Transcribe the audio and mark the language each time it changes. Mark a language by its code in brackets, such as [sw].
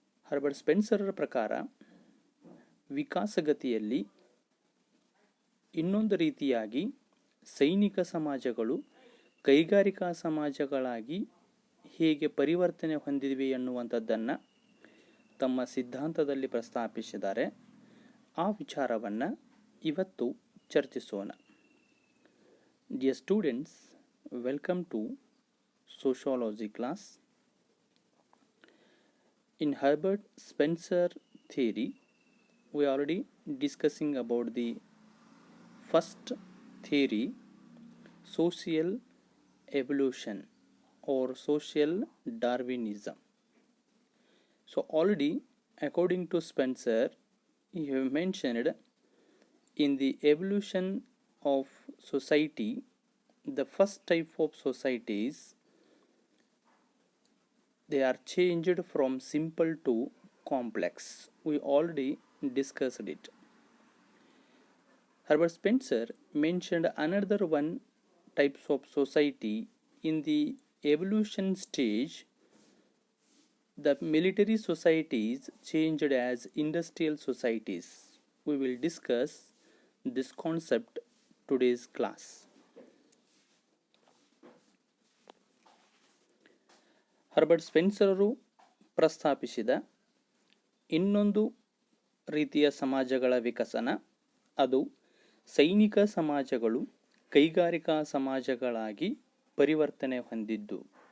[kn] Herbert ಸ್ಪೆನ್ಸರರ ಪ್ರಕಾರ ವಿಕಾಸಗತಿಯಲ್ಲಿ ಇನ್ನೊಂದು ರೀತಿಯಾಗಿ ಸೈನಿಕ ಸಮಾಜಗಳು ಕೈಗಾರಿಕಾ ಸಮಾಜಗಳಾಗಿ ಹೇಗೆ ಪರಿವರ್ತನೆ ಹೊಂದಿವೆ ಎನ್ನುವಂಥದ್ದನ್ನು ತಮ್ಮ ಸಿದ್ಧಾಂತದಲ್ಲಿ ಪ್ರಸ್ತಾಪಿಸಿದ್ದಾರೆ. ಆ ವಿಚಾರವನ್ನು ಇವತ್ತು ಚರ್ಚಿಸೋಣ. [en] Dear students, welcome to sociology class. In Herbert Spencer theory, we are already discussing about the first theory, social evolution or social Darwinism. So already, according to Spencer, he have mentioned in the evolution of society, the first type of societies, they are changed from simple to complex. We already discussed it. Herbert Spencer mentioned another one types of society in the evolution stage. The military societies changed as industrial societies. We will discuss this concept today's class. [kn] Herbert ಸ್ಪೆನ್ಸರರು ಪ್ರಸ್ತಾಪಿಸಿದ ಇನ್ನೊಂದು ರೀತಿಯ ಸಮಾಜಗಳ ವಿಕಸನ, ಅದು ಸೈನಿಕ ಸಮಾಜಗಳು ಕೈಗಾರಿಕಾ ಸಮಾಜಗಳಾಗಿ ಪರಿವರ್ತನೆ ಹೊಂದಿದ್ದು.